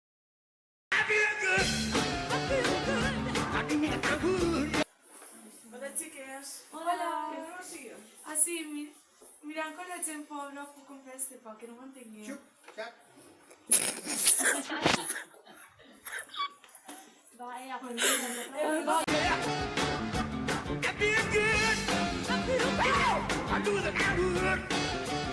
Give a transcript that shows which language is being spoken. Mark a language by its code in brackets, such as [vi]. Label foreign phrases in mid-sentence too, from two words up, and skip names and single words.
[ca] Hola, xiques. Hola. Què feu així? Así, mirant con la gent pobra puc comprar este pa, que no m'entengueu. Vaya, [en] I feel good. I feel bad. I do the good.